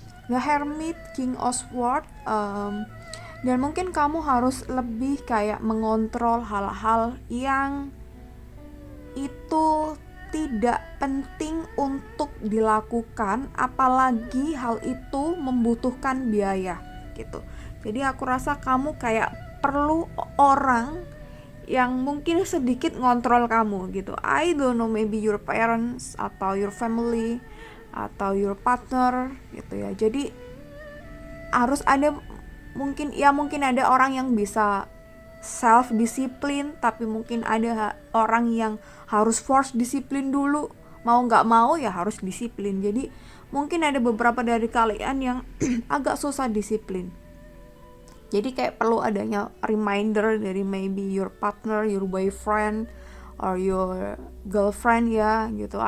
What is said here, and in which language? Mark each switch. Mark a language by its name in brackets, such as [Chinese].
[Indonesian] The Hermit, King of Swords, dan mungkin kamu harus lebih kayak mengontrol hal-hal yang itu tidak penting untuk dilakukan, apalagi hal itu membutuhkan biaya gitu. Jadi aku rasa kamu kayak perlu orang yang mungkin sedikit ngontrol kamu gitu. [English] I don't know, maybe your parents [Indonesian] atau [English] your family atau your partner [Indonesian] gitu ya. Jadi harus ada mungkin ada orang yang bisa self disiplin, tapi mungkin ada orang yang harus force disiplin dulu, mau nggak mau ya harus disiplin. Jadi mungkin ada beberapa dari kalian yang agak susah disiplin, jadi kayak perlu adanya reminder dari [English] maybe your partner, your boyfriend or your girlfriend [Indonesian] ya gitu.